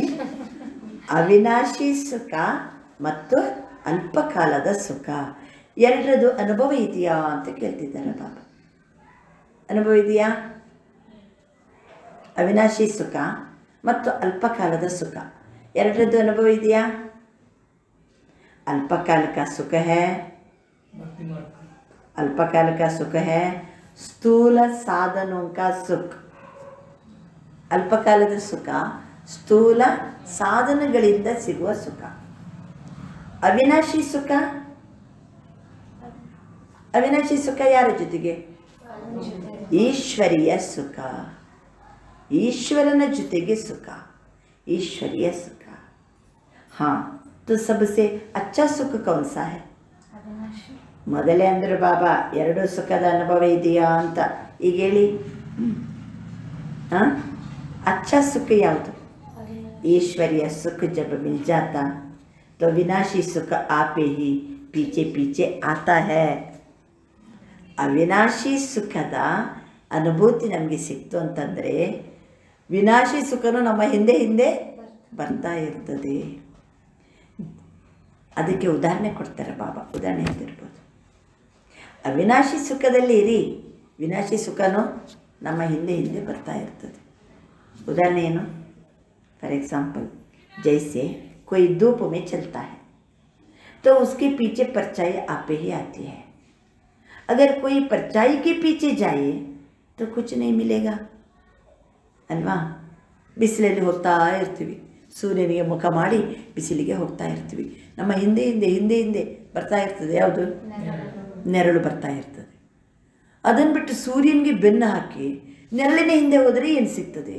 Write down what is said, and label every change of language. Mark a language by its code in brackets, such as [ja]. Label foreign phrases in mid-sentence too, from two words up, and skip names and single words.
[kn] ಅವಿನಾಶಿ ಸುಖ ಮತ್ತು ಅಲ್ಪಕಾಲದ ಸುಖ ಎರಡರದ್ದು ಅನುಭವ ಇದೆಯಾ ಅಂತ ಕೇಳ್ತಿದ್ದಾರೆ ಬಾಬಾ. ಅನುಭವ ಇದೆಯಾ? ಅವಿನಾಶಿ ಸುಖ ಮತ್ತು ಅಲ್ಪಕಾಲದ ಸುಖ ಎರಡರದ್ದು ಅನುಭವ ಇದೆಯಾ? [hi] अल्पकाल का सुख है, अल्पकाल का सुख है स्थूल साधनों का सुख. [kn] ಅಲ್ಪಕಾಲದ ಸುಖ ಸ್ಥೂಲ ಸಾಧನಗಳಿಂದ ಸಿಗುವ ಸುಖ. ಅವಿನಾಶಿ ಸುಖ, ಅವಿನಾಶಿ ಸುಖ ಯಾರ ಜೊತೆಗೆ? ಈಶ್ವರೀಯ ಸುಖ. ಈಶ್ವರನ ಜೊತೆಗೆ ಸುಖ, ಈಶ್ವರೀಯ ಸುಖ. [hi] हाँ, तो सबसे अच्छा सुख कौन सा है? [kn] ಮೊದಲೇ ಅಂದ್ರೆ ಬಾಬಾ ಎರಡು ಸುಖದ ಅನುಭವ ಇದೆಯಾ ಅಂತ. ಈಗ ಹೇಳಿ, ಹಾಂ, [hi] अच्छा सुख ಯಾವುದು? ईश्वरीय सुख जब मिल जाता तो विनाशी सुख आपे ही पीछे पीछे आता है. [kn] ಅವಿನಾಶಿ ಸುಖದ ಅನುಭೂತಿ ನಮಗೆ ಸಿಕ್ತು ಅಂತಂದರೆ ವಿನಾಶಿ ಸುಖನೂ ನಮ್ಮ ಹಿಂದೆ ಹಿಂದೆ ಬರ್ತಾ ಇರ್ತದೆ. ಅದಕ್ಕೆ ಉದಾಹರಣೆ ಕೊಡ್ತಾರೆ ಬಾಬಾ. ಉದಾಹರಣೆ ಹೇಳ್ತಿರ್ಬೋದು, ಅವಿನಾಶಿ ಸುಖದಲ್ಲಿ ಇರಿ, ವಿನಾಶಿ ಸುಖನೂ ನಮ್ಮ ಹಿಂದೆ ಹಿಂದೆ ಬರ್ತಾ ಇರ್ತದೆ. उदाहरण ಏನು? [en] for example, [hi] जैसे कोई धूप में चलता है तो उसके पीछे परछाई आपे ही आती है. अगर कोई परछाई के पीछे जाए तो कुछ नहीं मिलेगा ಅಲ್ವಾ? [kn] ಬಿಸಿಲಲ್ಲಿ ಹೋಗ್ತಾ ಇರ್ತೀವಿ, ಸೂರ್ಯನಿಗೆ ಮುಖ ಮಾಡಿ ಬಿಸಿಲಿಗೆ ಹೋಗ್ತಾ ಇರ್ತೀವಿ. ನಮ್ಮ ಹಿಂದೆ ಹಿಂದೆ ಹಿಂದೆ ಹಿಂದೆ ಬರ್ತಾ ಇರ್ತದೆ ಯಾವುದು? ನೆರಳು ಬರ್ತಾ ಇರ್ತದೆ. ಅದನ್ನು ಬಿಟ್ಟು ಸೂರ್ಯನಿಗೆ ಬೆನ್ನು ಹಾಕಿ ನೆರಳಿನ ಹಿಂದೆ ಹೋದರೆ ಏನು ಸಿಗ್ತದೆ?